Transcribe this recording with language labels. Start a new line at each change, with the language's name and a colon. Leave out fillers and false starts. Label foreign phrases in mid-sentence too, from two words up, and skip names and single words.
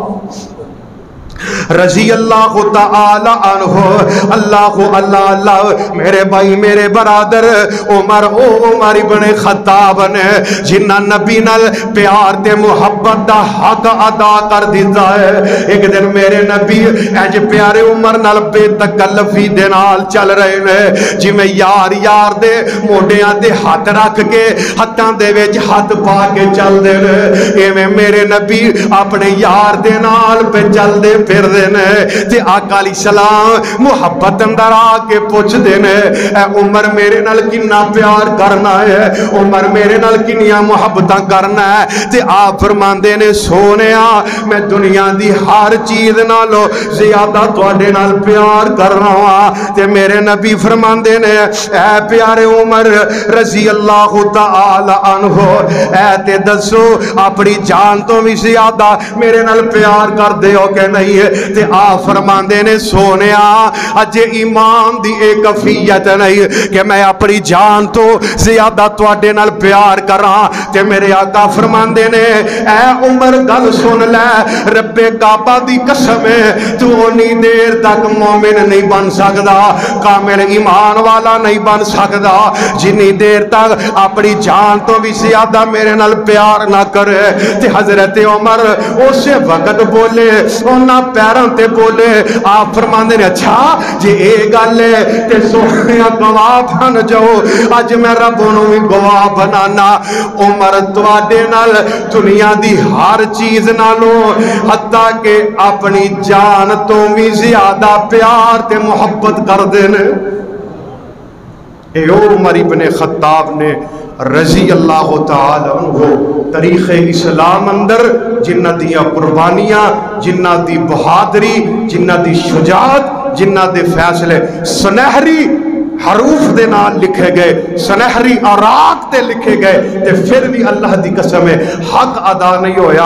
Punjabi: رضی اللہ تعالی عنہ اللہ میرے بھائی میرے برادر عمر او عمر ابن خطاب نے جنہ نبی نال پیار تے محبت دا حق ادا کر دیتا ہے۔ ایک دن میرے نبی اج پیارے عمر نال بے تکلفی دے نال چل رہے نے، جی میں یار یار دے موڈیاں دے ہاتھ رکھ کے ہتھاں دے وچ ہاتھ پا کے چل دے نے، ایویں میرے نبی اپنے یار دے نال پہ چل دے پھر دینے تے آقا علیہ السلام محبت اندر آ کے پوچھ دینے اے عمر میرے نال کنہ پیار کرنا ہے، عمر میرے نال کنیاں محبتاں کرنا ہے، تے آپ فرمان دینے سونیا میں دنیا دی ہر چیز نالو زیادہ توڑے نال پیار کرنا ہوا۔ تے میرے نبی فرمان دینے اے پیارے عمر رضی اللہ تعالی عنہ اے تے دسو اپنی جان تو بھی زیادہ میرے نال پیار کر دے ہو کہ نہیں ہے؟ تے آپ فرماندے نے سونیا اجے ایمان دی ایک کفیت نہیں کہ میں اپنی جان تو زیادہ تواڈے نال پیار کراں۔ تے میرے آقا فرماندے نے اے عمر گل سن لے رب کعبہ دی قسم ہے تو اونی دیر تک مومن نہیں بن سکدا، کامل ایمان والا نہیں بن سکدا جنی دیر تک اپنی جان تو بھی زیادہ میرے نال پیار نہ کرے۔ تے حضرت عمر اسے وقت بولے اونا پیروں تے بولے، آپ فرماندے نے اچھا جی اے گل ہے تے سونیا گواہ بن جاؤ، اج میں رب نوں وی گواہ بنانا عمر تواڈے نال دنیا دی ہر چیز نالوں حتیٰ کہ اپنی جان تو بھی زیادہ پیار تے محبت کر دینے۔ اے عمر ابن خطاب نے رضی اللہ تعالی عنہ تاریخ اسلام اندر جنہ دیا قربانیاں، جنہ دی بہادری، جنہ دی شجاعت، جنہ دے فیصلے سنہری حروف دے نال لکھے گئے، سنہری اوراق تے لکھے گئے، تے پھر بھی اللہ دی قسم ہے حق ادا نہیں ہویا۔